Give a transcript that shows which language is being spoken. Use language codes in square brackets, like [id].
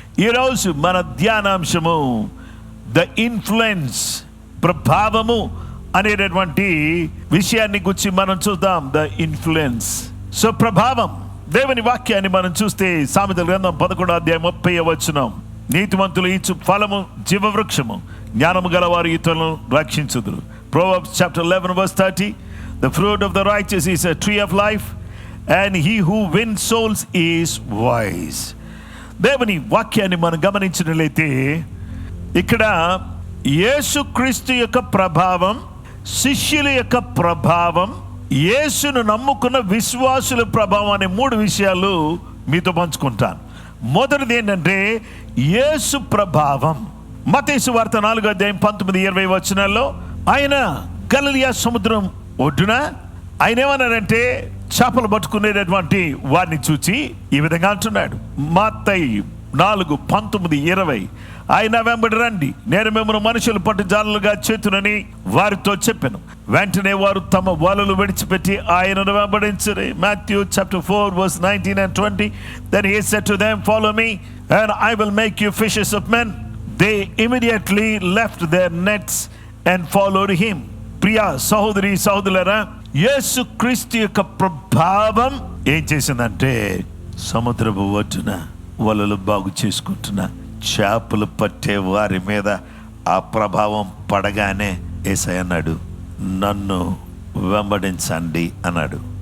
[te] ఈరోజు మన ధ్యానాంశము the influence, ప్రభావము అనేటటువంటి విషయాన్ని గురించి మనం చూద్దాం. ద ఇన్ఫ్లుయెన్స్, సో ప్రభావం. దేవుని వాక్యాన్ని మనం చూస్తే సామెతల గ్రంథం 11వ అధ్యాయం 30వ వచనం, నీతిమంతులు ఇచ్చు ఫలము జీవవృక్షము, జ్ఞానము గలవారు ఇతరులను రక్షించుదురు. [en] Proverbs chapter 11 verse 30, the fruit of the righteous is a tree of life, and he who wins souls is wise. [te] దేవుని వాక్యాన్ని మనం గమనించినట్లయితే ఇక్కడ యేసుక్రీస్తు యొక్క ప్రభావం, శిష్యుల యొక్క ప్రభావం, యేసును నమ్ముకున్న విశ్వాసుల ప్రభావం అనే 3 విషయాలు మీతో పంచుకుంటాను. మొదటిది ఏంటంటే యేసు ప్రభావం. మత్తయి సువార్త 4వ అధ్యాయం 19-20 వచనాల్లో ఆయన గలిలయ సముద్రం ఒడ్డున ఆయన ఏమన్నారంటే చేపలు పట్టుకునేటటువంటి వారిని చూచి ఈ విధంగా అంటున్నాడు. మత్తయి 4:19-20, ఆయన వెంబడి రండి, నేను మిమ్మల్ని మనుషులు పట్టు జాలలుగా చేతునని వారితో చెప్పాను. వెంటనే వారు తమ వలలు విడిచిపెట్టి ఆయనను వెంబడించరు. [en] Matthew chapter 4 verse 19 and 20, then he said to them, follow me and I will make you fishers of men. They immediately left their nets and followed him. [te] Priya సహోదరి సహోదరులారా, యేసుక్రీస్తు యొక్క ప్రభావం ఏం చేసిందంటే సముద్రపు ఒడ్డున వలలు బాగు చేసుకుంటున్న చేపలు పట్టే వారి మీద ఆ ప్రభావం పడగానే యేసయ్య అన్నాడు, నన్ను వెంబడించండి అన్నాడు.